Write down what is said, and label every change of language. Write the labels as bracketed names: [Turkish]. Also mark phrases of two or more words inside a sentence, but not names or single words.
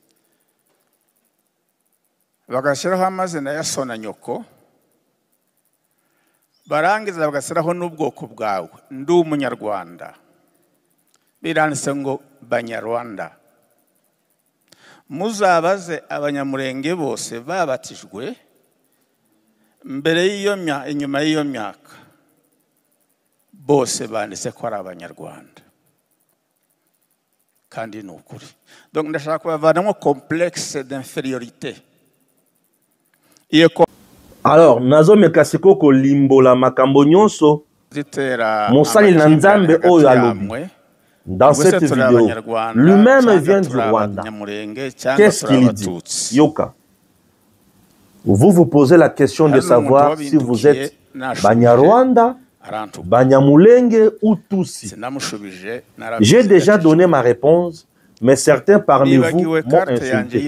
[Kinyarwanda] bagashyiraho amazina ya so na nyoko barangiza bagashyiraho n'ubwoko bwawe ndi umunyarwanda biranditse ngo banyarwanda muzabaze abanyamurenge bose babatijwe mbere inyuma y'iyo myaka bose banditse ko ari abanyarwanda kandi ni ukuri. Donc ndashaka kubavanamo [French] complexe d'infériorité. [Lingala] Alors nazo mekasiko ko limbola makambo nyonso mosali na nzambe oyo alobi. [French] Dans cette vidéo, lui-même vient du Rwanda. Qu'est-ce qu'il dit? Yoka, vous posez la question de savoir si vous êtes Banyarwanda, Banyamulenge ou Tutsi. J'ai déjà donné ma réponse, mais certains parmi vous m'ont insulté.